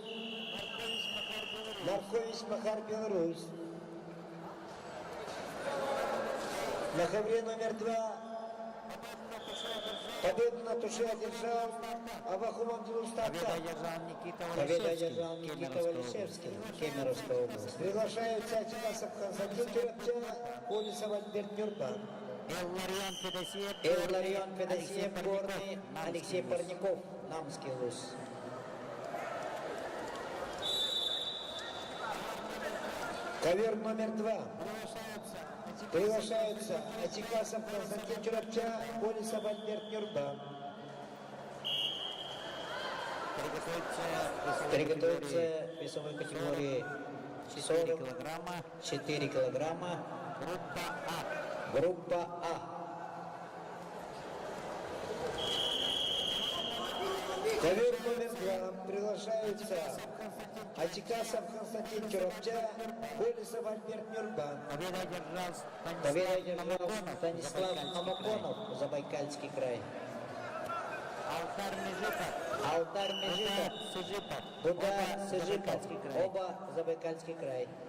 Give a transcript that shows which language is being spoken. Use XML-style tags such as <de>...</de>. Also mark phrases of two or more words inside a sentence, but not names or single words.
<ru>Маркович Махар, Беларусь. На ковре номер 2 победу на туше одержал Авахум Абдулустака. Победу одержал Никита Валишевский, Кемеровская область. Приглашаются Атикасов Константин Кирапча, Колесов Альберт Нюрбан. Илларион Федосеев, Горный, Алексей Парников, Намский ЛУС. Ковер номер 2. Приглашаются Атикасов Константин Чурапча, Колесов Альберт Нюрбан. Приготовиться в весовой категории 44 килограмма. Группа А. Ковер номер 2 приглашаются Атикасов Константин Чурапча, Колесов Альберт Нюрбан. Победа одержал Станислав Намаконов, Забайкальский край. Алтар Межитов, Буда Сыжипов, оба Забайкальский край.</ru>